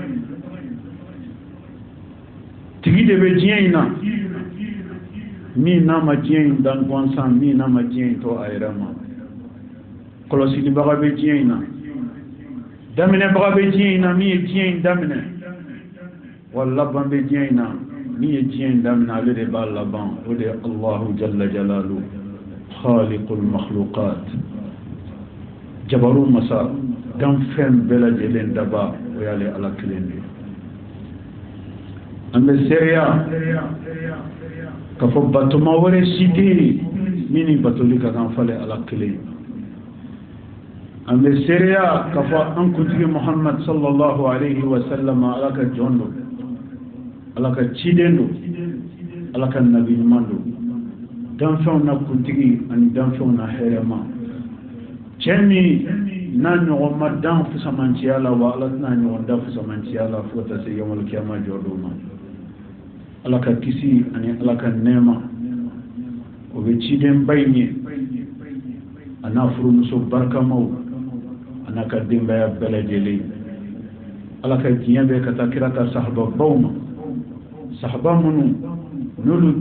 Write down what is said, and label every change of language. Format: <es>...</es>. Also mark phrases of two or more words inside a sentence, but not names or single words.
<bm>tigi de bɛ diɲɛ in na min n'a ma diɲɛ in dan gansan min n'a ma diɲɛ in to a yɛrɛ ma kɔlɔsilibaga bɛ diɲɛ in na daminɛbaga bɛ diɲɛ in na min ye diɲɛ in daminɛ wa laban bɛ diɲɛ in na min ye diɲɛ in daminɛ ale de b'a laban o de ye</bm> <ar>الله جل جلاله خالق المخلوقات الجبار</ar> <bm>masa dan fɛn bɛɛ lajɛlen daba o y'ale ala kelen de an bɛ seereya ka fɔ batoma wɛrɛ si tɛ yen min ni batoli ka kan falen ala kelen an bɛ seereya ka fɔ an kuntigi Muhammad</bm> <ar>صلى الله عليه وسلم</ar> <bm>ala ka jɔn don ala ka ciden don ala ka nabi ɲuman don danfɛnw na kuntigi ani danfɛnw na hɛrɛma cɛ min n'a ɲɔgɔn ma dan fusamanciya la wa ala tɛna ɲɔgɔn da fusamanciya la fo ka taa se</bm> <ar>يوم القيامة</ar> <bm>jɔ don ma ala ka kisi ani ala ka nɛɛma o bɛ ciden ba in ye a n'a furumuso barikamaw a n'a ka denbaya bɛɛ lajɛlen ala ka diɲɛ bɛɛ ka taa kira ka sahababaw ma sahaba minnu n'olu</bm>